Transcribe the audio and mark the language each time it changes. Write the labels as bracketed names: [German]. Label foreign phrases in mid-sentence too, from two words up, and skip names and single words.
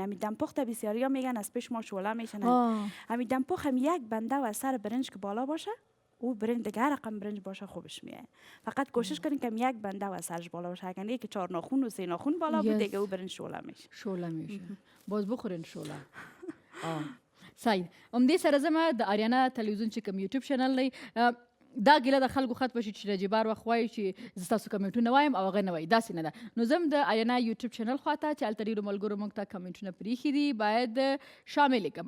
[Persian] همین دم پخت بسیاریا میگن از پیش ما شوله میشنن. همین دم پخت هم یک بنده و سر برنج که بالا باشه، او برنج دیگه هر رقم برنج باشه خوبش میاد. فقط کوشش کنین که یک بنده و سرش بالا باشه. اگر نه که 4 ناخن و 3 ناخن بالا بود دیگه او برنج شوله میشه. شوله میشه. باز بخورین شوله. صحیح. [Pashto] دې سره زما د آریانا تلویزیون چې کوم یوټیوب چینل دی دا ګیله د خلکو خط بشي چې نجیبه هر وخت وایي چې زه تاسو کمنټونه وایم او هغه نه وایي، داسې نه ده. نو زه هم د آریانا یوټیوب چینل خواته چې هلته ډېرو ملګرو موږ ته کمنټونه پرېښي دي باید شامل کړم.